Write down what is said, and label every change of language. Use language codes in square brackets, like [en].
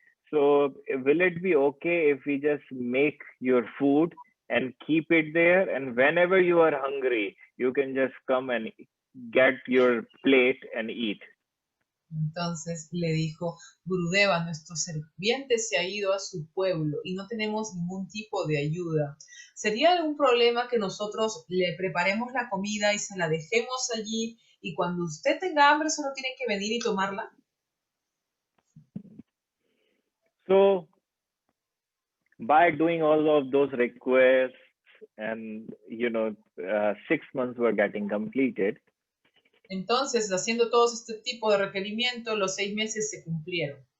[en] So will it be okay if we just make your food and keep it there, and whenever you are hungry, you can just come and get your plate and eat? [es] Entonces le dijo, Gurudeva, nuestro sirviente se ha ido a su pueblo y no tenemos ningún tipo de ayuda. ¿Sería algún problema que nosotros le preparemos la comida y se la dejemos allí y cuando usted tenga hambre solo tiene que venir y tomarla? [en] So by doing all of those requests, and 6 months were getting completed. [es] Entonces, haciendo todos este tipo de requerimientos, los 6 meses se cumplieron.